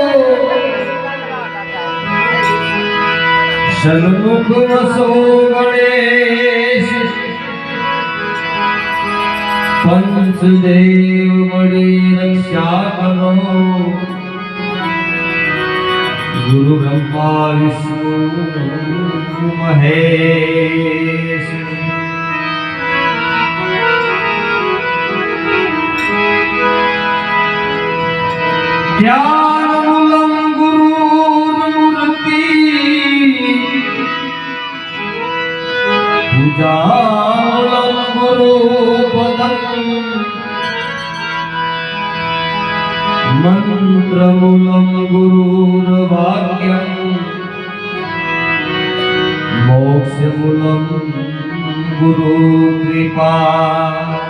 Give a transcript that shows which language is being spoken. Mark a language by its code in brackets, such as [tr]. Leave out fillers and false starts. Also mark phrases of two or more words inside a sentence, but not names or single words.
[gu] સન્મુખ વસો ગણેશ પંચદેવ મળી રક્ષા કરો ગુરુ બ્રહ્મા વિષ્ણુ મહેશ [sa] ध्यानमूलं गुरुर्मूर्ति पूजामूलं गुरुपदम् मंत्रमूलं गुरुर्वाक्यम् मोक्षमूलं गुरुकृपा